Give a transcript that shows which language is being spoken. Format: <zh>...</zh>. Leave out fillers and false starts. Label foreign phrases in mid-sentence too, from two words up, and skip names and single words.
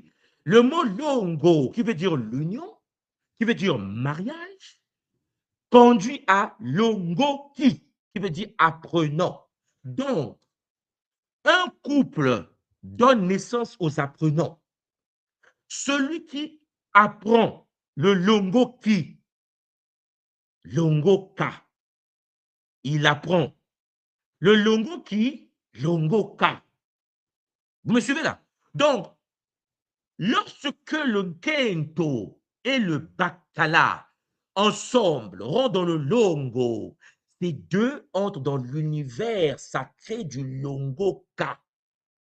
<fr>Le mot Longo, qui veut dire l'union, qui veut dire mariage, conduit à Longoki, qui veut dire apprenant. Donc, un couple donne naissance aux apprenants. Celui qui apprend le longoki, longoka, il apprend. Le longoki, longoka. Vous me suivez là? Donc, lorsque le kento et le bakala ensemble rentrent dans le longo, ces deux entrent dans l'univers sacré du longoka.</fr>